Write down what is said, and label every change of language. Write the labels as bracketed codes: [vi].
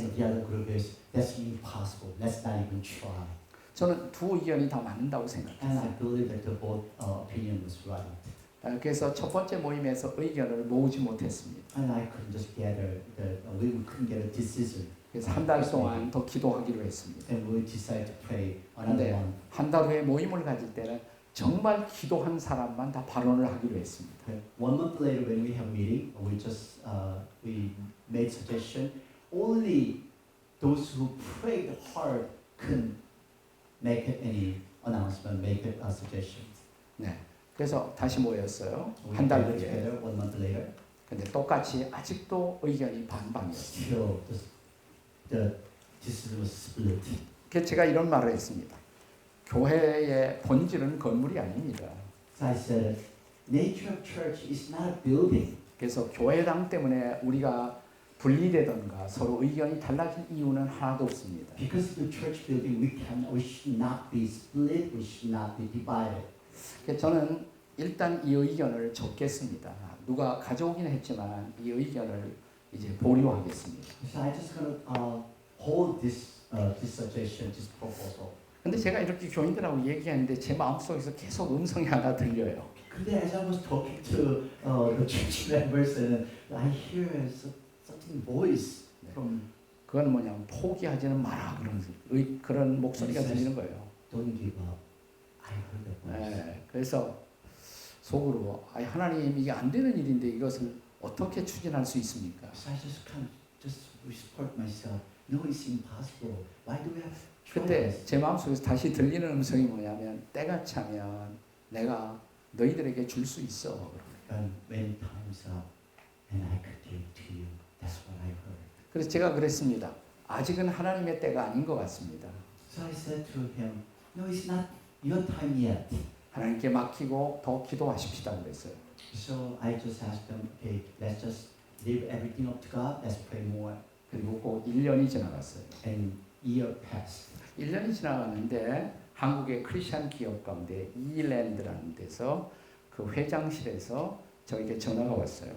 [en] And the other group is, that's impossible. Let's not even try. [ko] 저는 두 의견이 다 맞는다고 [en] And I [ko] 생각했어요. [en] believe that the both opinion was right. [ko] 그래서 첫 번째 모임에서 의견을 모으지 못했습니다. [en] And I couldn't just gather, we couldn't get a decision. [ko] 그래서 한 달 동안 더 기도하기로 했습니다. [en] And we decided to pray another [ko] 근데 [en] one. [ko] 한 달 후에 모임을 가질 때는 정말 기도한 사람만 다 발언을 하기로 했습니다. [en] Okay. 1 month later, when we have meeting, we made suggestion. Only those who prayed hard can make any announcement, make a suggestion. [ko] 네. 그래서 다시 모였어요. [en] We [ko] 한 달 [en] gathered [ko] 뒤에. [en] together 1 month later. [ko] 근데 똑같이 아직도 의견이 반반이었어요. [en] Still, the decision was split. [ko] 그래서 제가 이런 말을 했습니다. 교회의 본질은 건물이 아닙니다. [en] So I said, nature of church is not a building. [ko] 그래서 교회당 때문에 우리가 분리되던가 서로 의견이 달라진 이유는 하나도 없습니다. [en] Because of the church building, we should not be split. We should not be divided. [ko] 그래서 저는 일단 이 의견을 적겠습니다. 누가 가져오긴 했지만 이 의견을 이제 보류하겠습니다. [en] So I just gonna hold this suggestion, this proposal. [ko] 근데 제가 이렇게 교인들하고 얘기하는데 제 마음속에서 계속 음성이 하나 들려요. 근데 [en] as I was talking to the church members, and I hear something voice from [ko] 그건 뭐냐면 포기하지는 마라 그런 목소리가 들리는 거예요. [en] don't give up. I heard that voice. [ko] 네, 그래서 속으로 하나님 이게 안 되는 일인데 이것을 어떻게 추진할 수 있습니까? [en] So I just kind of just whispered myself, no, it's impossible. Why do we have to try [ko] 그때 [en] this? [ko] 제 마음속에서 다시 들리는 음성이 뭐냐면 때가 차면 내가 너희들에게 줄 수 있어. [en] And when time's up, and I could give to you. That's what I heard. [ko] 그래서 제가 그랬습니다. 아직은 하나님의 때가 아닌 것 같습니다. [en] So I said to him, no, it's not your time yet. [ko] 하나님께 맡기고 더 기도하십시다 그랬어요. [en] So I just asked them, okay, let's just leave everything up to God. Let's pray more. [ko] 그리고 꼭 1년이 지나갔어요. [en] And year passed. [ko] 1년이 지나갔는데 한국의 크리스천 기업 가운데 이랜드라는 데서 그 회장실에서 저에게 전화가 왔어요.